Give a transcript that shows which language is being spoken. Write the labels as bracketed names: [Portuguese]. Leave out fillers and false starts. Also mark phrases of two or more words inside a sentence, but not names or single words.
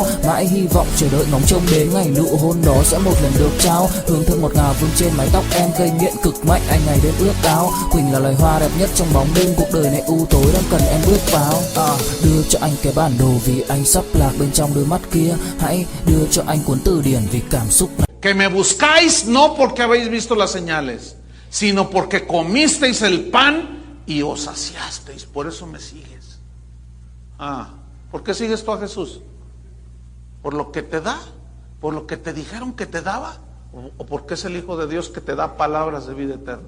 [Vietnamese] Mãi hy vọng chờ đợi ngóng trông đến ngày nụ hôn đó sẽ một lần được trao. Hương thơm ngọt ngào vương trên mái tóc em, gây nghiện cực mạnh anh ngày đêm ước ao. Quỳnh là loài hoa đẹp nhất trong bóng đêm, cuộc đời này u tối đang cần em bước vào. Đưa cho anh cái bản đồ vì anh sắp lạc bên trong đôi mắt kia. Hãy đưa cho anh cuốn từ điển vì cảm xúc này. [Spanish] Que me buscáis no porque habéis visto las señales, sino porque comisteis el pan y os saciasteis. Por eso me sigues. ¿Por qué sigues tú a Jesús? ¿Por lo que te da? ¿Por lo que te dijeron que te daba? ¿O porque es el Hijo de Dios que te da palabras de vida eterna?